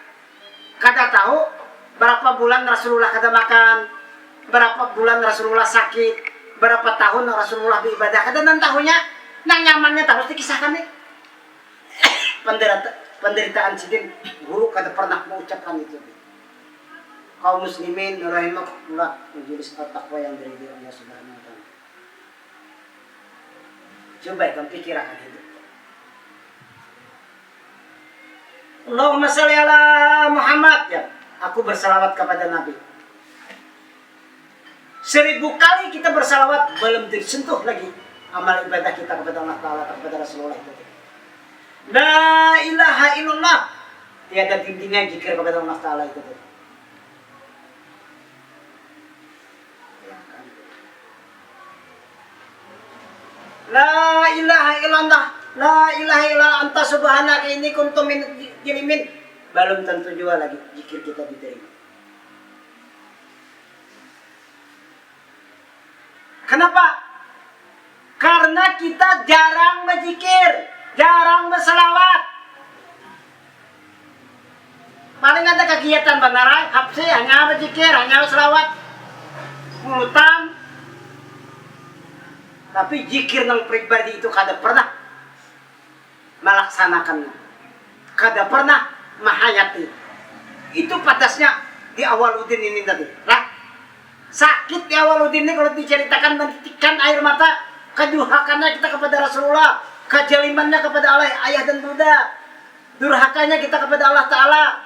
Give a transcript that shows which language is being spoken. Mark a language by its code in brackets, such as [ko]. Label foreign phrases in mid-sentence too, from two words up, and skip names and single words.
[bjn] Kada tahu berapa bulan Rasulullah kada makan, berapa bulan Rasulullah sakit, berapa tahun Rasulullah beribadah. Kada nan tahunya, nang nyamannya terus dikisahkan nih. Penderitaan sidin guru kada pernah mengucapkan itu. [id] Kaum muslimin rahimakumullah, majelis at-taqwa yang dari Allah [ar] سبحانه وتعالى. [id] Coba kamu pikirkan itu. [ar] اللهم صل على محمد يا. [id] Aku bersalawat kepada Nabi. 1000 kali kita bersalawat belum disentuh lagi amal ibadah kita kepada Allah Ta'ala, kepada Rasulullah itu. [ar] لا إله إلا الله. [id] Tiada tindingan zikir kepada Allah Ta'ala itu. [ar] لا إله إلا الله. لا إله إلا الله أنت سبحانك إني كنت من الظالمين. [id] Belum tentu juga lagi zikir kita diterima. Kenapa? Karena kita jarang berzikir, jarang berselawat. Paling ada kegiatan benar, hapsi hanya berzikir, hanya berselawat, mulutan. Tapi zikir nang pribadi itu kada pernah melaksanakannya, kada pernah mahayati. Itu patasnya di Awaludin ini tadi. Lah, sakit di Awaludin ini kalau diceritakan menitikkan air mata, kedurhakannya kita kepada Rasulullah, kejalimannya kepada Allah, ayah dan bunda, durhakanya kita kepada Allah Ta'ala.